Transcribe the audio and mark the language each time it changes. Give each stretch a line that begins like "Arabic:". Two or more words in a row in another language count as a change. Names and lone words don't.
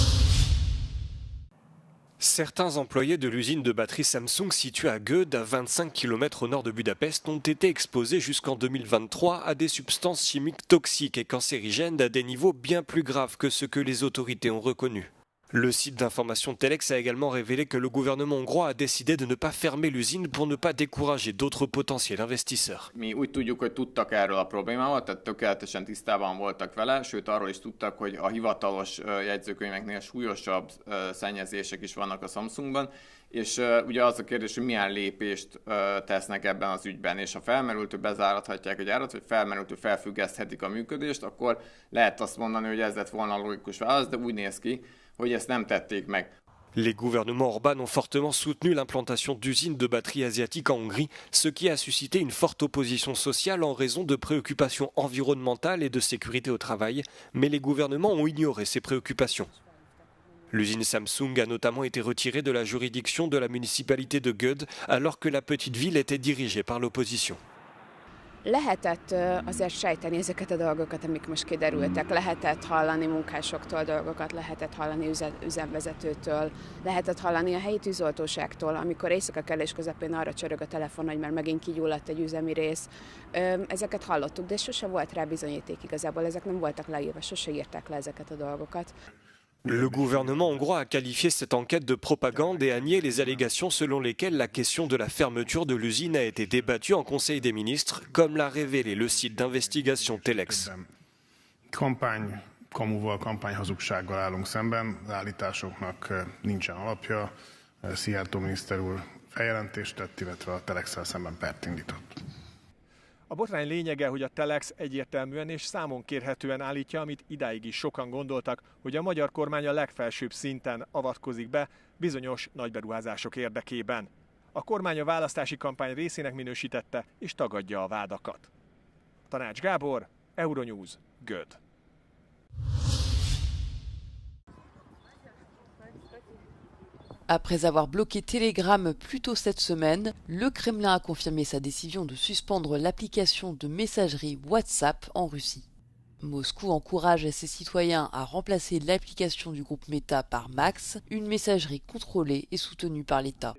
French: Certains employés de l'usine de batterie Samsung située à Göd, à 25 km au nord de Budapest, ont été exposés jusqu'en 2023 à des substances chimiques toxiques et cancérigènes à des niveaux bien plus graves que ce que les autorités ont reconnu. Le site d'information Telex a également révélé que le gouvernement hongrois a décidé de ne pas fermer l'usine pour ne pas décourager d'autres potentiels investisseurs.
Hungarian: Mi úgy tudjuk, hogy tudtak erről a problémával, tehát tökéletesen tisztában voltak vele, sőt arról is tudtak, hogy a hivatalos jegyzőkönyveknél súlyosabb szennyezések is vannak a Samsungban, és ugye az a kérdés, hogy milyen lépést tesznek ebben az ügyben, és ha felmerült, hogy bezárathatják a gyárat, vagy felmerült, hogy felfüggeszthetik a működést, akkor lehet azt mondani, hogy ez lett volna a logikus válasz, de úgy néz ki, hogy ezt nem tették meg.
French: Les gouvernements Orbán ont fortement soutenu l'implantation d'usines de batteries asiatiques en Hongrie, ce qui a suscité une forte opposition sociale en raison de préoccupations environnementales et de sécurité au travail, mais les gouvernements ont ignoré ces préoccupations. L'usine Samsung a notamment été retirée de la juridiction de la municipalité de Göd, alors que la petite ville était dirigée par l'opposition.
Hungarian: Lehetett azért sejteni ezeket a dolgokat, amik most kiderültek. Lehetett hallani munkásoktól dolgokat, lehetett hallani üzemvezetőtől, lehetett hallani a helyi tűzoltóságtól, amikor éjszaka kellés közepén arra csörög a telefon, hogy már megint kigyulladt egy üzemi rész. Ezeket hallottuk, de sose volt rá bizonyíték igazából, ezek nem voltak leírva, sose írták le ezeket a dolgokat.
French: Le gouvernement hongrois a qualifié cette enquête de propagande et a nié les allégations selon lesquelles la question de la fermeture de l'usine a été débattue en Conseil des ministres, comme l'a révélé le site d'investigation Telex.
Hungarian: Kamuval, kampányhazugsággal állunk szemben, az állításoknak nincsen alapja. Szijjártó miniszter úr feljelentést tett, illetve a Telexsel szemben pert indított. A botrány lényege, hogy a Telex egyértelműen és számon kérhetően állítja, amit idáig is sokan gondoltak, hogy a magyar kormány a legfelsőbb szinten avatkozik be bizonyos nagyberuházások érdekében. A kormány a választási kampány részének minősítette és tagadja a vádakat. Tanács Gábor, Euronews, Göd.
French: Après avoir bloqué Telegram plus tôt cette semaine, le Kremlin a confirmé sa décision de suspendre l'application de messagerie WhatsApp en Russie. Moscou encourage ses citoyens à remplacer l'application du groupe Meta par Max, une messagerie contrôlée et soutenue par l'État.